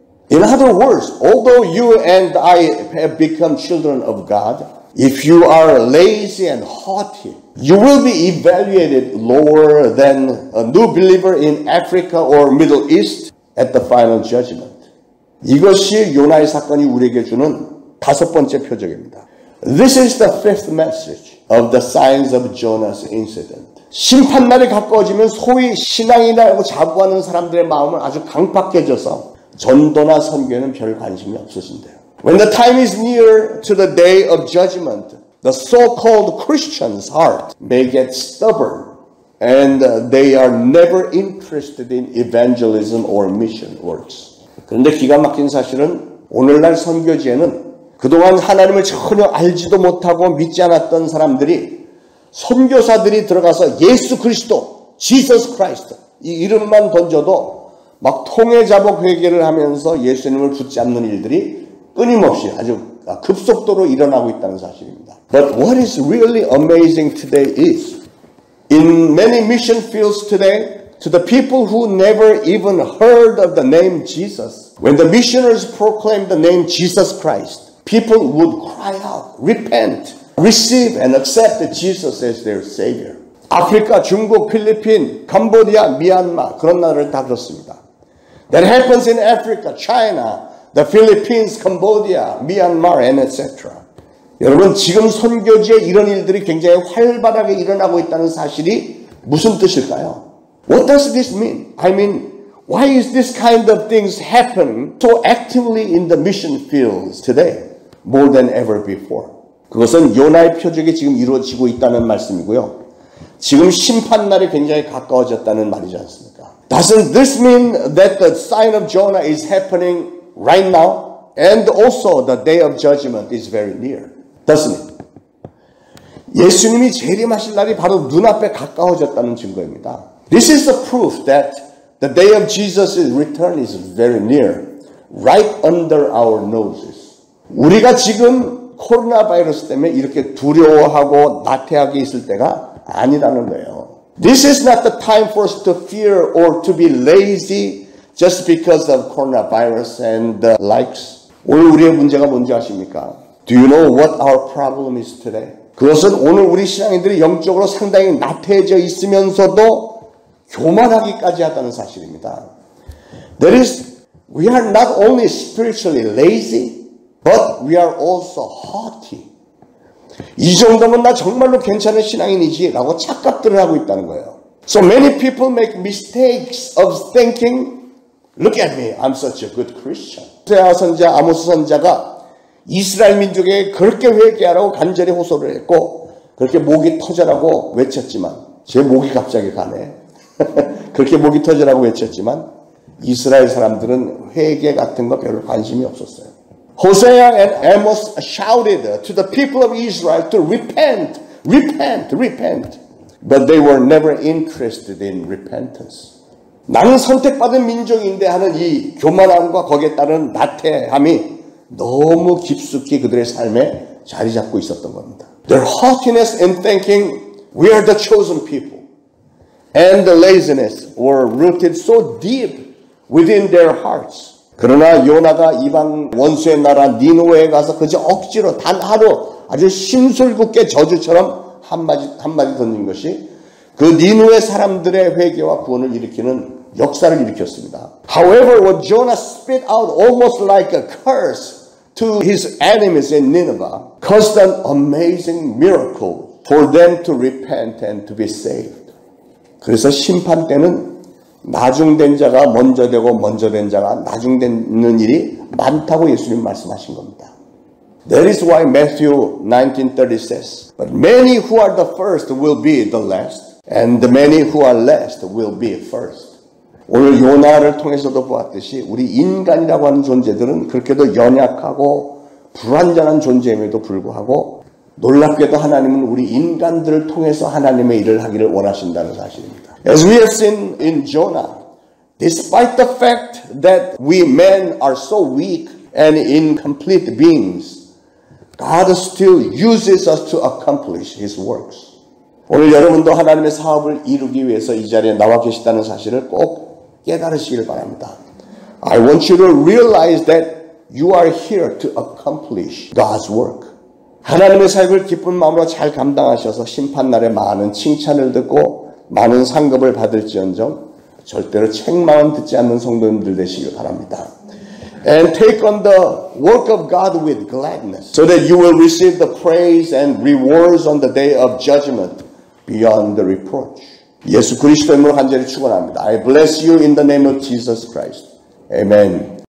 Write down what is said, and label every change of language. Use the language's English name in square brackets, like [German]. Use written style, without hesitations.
[English] In other words, although you and I have become children of God, if you are lazy and haughty, you will be evaluated lower than a new believer in Africa or Middle East at the final judgment. [Korean] 이것이 요나의 사건이 우리에게 주는 다섯 번째 표적입니다. [English] This is the fifth message of the signs of Jonah's incident. [Korean] 심판날이 가까워지면 소위 신앙이라고 자부하는 사람들의 마음은 아주 강팍해져서 전도나 선교에는 별 관심이 없으신대요. [English] When the time is near to the day of judgment, the so-called Christian's heart may get stubborn and they are never interested in evangelism or mission works. [Korean] 그런데 기가 막힌 사실은 오늘날 선교지에는 그동안 하나님을 전혀 알지도 못하고 믿지 않았던 사람들이 선교사들이 들어가서 예수 그리스도, 지서스 크라이스트 이 이름만 던져도 막 통해자복 회개를 하면서 예수님을 붙잡는 일들이 끊임없이 아주 급속도로 일어나고 있다는 사실입니다. [English] But what is really amazing today is in many mission fields today, to the people who never even heard of the name Jesus, when the missionaries proclaimed the name Jesus Christ, people would cry out, repent, receive and accept Jesus as their Savior. [Korean] 아프리카, 중국, 필리핀, 캄보디아, 미얀마 그런 나라를 다 그렇습니다. [English] That happens in Africa, China, the Philippines, Cambodia, Myanmar, and etc. [Korean] 여러분 지금 선교지에 이런 일들이 굉장히 활발하게 일어나고 있다는 사실이 무슨 뜻일까요? [English] What does this mean? I mean, why is this kind of things happening so actively in the mission fields today, more than ever before? [Korean] 그것은 요나의 표적이 지금 이루어지고 있다는 말씀이고요. 지금 심판날이 굉장히 가까워졌다는 말이지 않습니까? [English] Doesn't this mean that the sign of Jonah is happening right now? And also the day of judgment is very near. Doesn't it? [Korean] 예수님이 재림하실 날이 바로 눈앞에 가까워졌다는 증거입니다. [English] This is the proof that the day of Jesus' return is very near, right under our noses. [Korean] 우리가 지금 코로나 바이러스 때문에 이렇게 두려워하고 나태하게 있을 때가 아니라는 거예요. [English] This is not the time for us to fear or to be lazy just because of coronavirus and the likes. [Korean] 오늘 우리의 문제가 뭔지 아십니까? [English] Do you know what our problem is today? [Korean] 그것은 오늘 우리 신앙인들이 영적으로 상당히 나태해져 있으면서도 교만하기까지 하다는 사실입니다. [English] That is, we are not only spiritually lazy, but we are also haughty. [Korean] 이 정도면 나 정말로 괜찮은 신앙인이지 라고 착각들을 하고 있다는 거예요. [English] So many people make mistakes of thinking, look at me, I'm such a good Christian. [Korean] 호세아 선자, 아모스 선자가 이스라엘 민족에게 그렇게 회개하라고 간절히 호소를 했고 그렇게 목이 터져라고 외쳤지만 제 목이 갑자기 가네. 그렇게 목이 터져라고 외쳤지만 이스라엘 사람들은 회개 같은 거 별로 관심이 없었어요. [English] Hosea and Amos shouted to the people of Israel to repent, repent, repent. But they were never interested in repentance. [Korean] 나는 선택받은 민족인데 하는 이 교만함과 거기에 따른 나태함이 너무 깊숙이 그들의 삶에 자리 잡고 있었던 겁니다. [English] Their haughtiness in thinking we are the chosen people and the laziness were rooted so deep within their hearts. [Korean] 그러나 요나가 이방 원수의 나라 니느웨에 가서 그저 억지로 단 하루 아주 심술궂게 저주처럼 한마디 던진 것이 그 니느웨 사람들의 회개와 구원을 일으키는 역사를 일으켰습니다. [English] However, what Jonah spit out almost like a curse to his enemies in Nineveh caused an amazing miracle for them to repent and to be saved. [Korean] 그래서 심판 때는 나중된 자가 먼저 되고 먼저 된 자가 나중되는 일이 많다고 예수님 말씀하신 겁니다. [English] That is why Matthew 19:30 says, But many who are the first will be the last, and the many who are last will be first. [Korean] 오늘 요나를 통해서도 보았듯이 우리 인간이라고 하는 존재들은 그렇게도 연약하고 불완전한 존재임에도 불구하고 놀랍게도 하나님은 우리 인간들을 통해서 하나님의 일을 하기를 원하신다는 사실입니다. [English] As we have seen in Jonah, despite the fact that we men are so weak and incomplete beings, God still uses us to accomplish His works. [Korean] 오늘 여러분도 하나님의 사업을 이루기 위해서 이 자리에 나와 계시다는 사실을 꼭 깨달으시길 바랍니다. [English] I want you to realize that you are here to accomplish God's work. [Korean] 하나님의 사역을 기쁜 마음으로 잘 감당하셔서 심판날에 많은 칭찬을 듣고 많은 상급을 받을지언정 절대로 책망은 듣지 않는 성도님들 되시길 바랍니다. [English] And take on the work of God with gladness, so that you will receive the praise and rewards on the day of judgment beyond the reproach. [Korean] 예수 그리스도의 이름으로 간절히 축원합니다. [English] I bless you in the name of Jesus Christ. Amen.